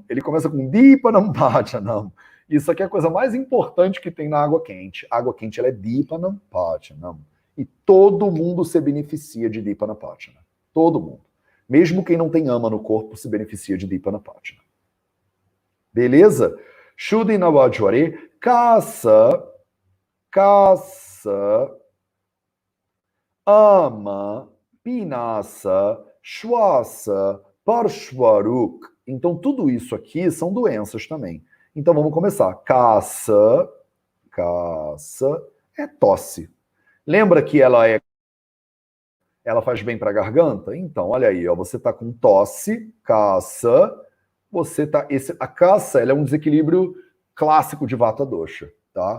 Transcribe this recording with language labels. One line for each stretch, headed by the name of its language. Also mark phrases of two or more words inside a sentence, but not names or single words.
Portuguese: Ele começa com Dipanampachanam. Isso aqui é a coisa mais importante que tem na água quente. A água quente ela é Dipanampachanam. E todo mundo se beneficia de Dipanapachana. Todo mundo. Mesmo quem não tem ama no corpo se beneficia de Dipanapachana. Beleza?
Sanskrit: Shudinavajware, caça, ama, pinasa, shwasa, parshvaruk.
Portuguese: Então tudo isso aqui são doenças também. Então vamos começar. Caça é tosse. Lembra que ela faz bem para a garganta? Então, olha aí, ó, você tá com tosse, caça, a caça, ela é um desequilíbrio clássico de
Sanskrit: Vata Dosha,
Portuguese: tá?